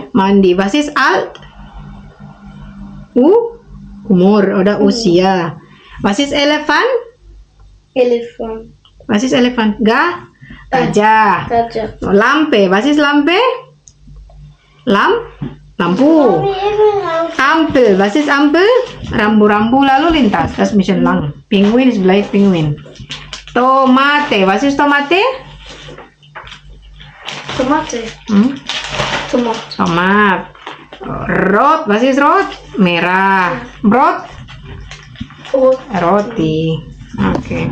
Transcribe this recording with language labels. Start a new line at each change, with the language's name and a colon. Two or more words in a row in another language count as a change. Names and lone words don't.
Indonesian: Mandi.
German: Was ist alt? Umur oder usia. Was ist Elefant? Elefant. Was ist Elefant?
Indonesian: Gajah. Gajah.
German: Lampe. Was ist Lampe? Lampu. Ampel. Was ist Ampel?
Indonesian: Rambu-rambu lalu lintas.
German: Das ist ein bisschen lang. Pinguin ist vielleicht Pinguin. Tomate. Was ist Tomate? Tomate. Tomat. Tomat. Rot. Was ist rot? Merah. Brot?
Indonesian: Roti. Okay.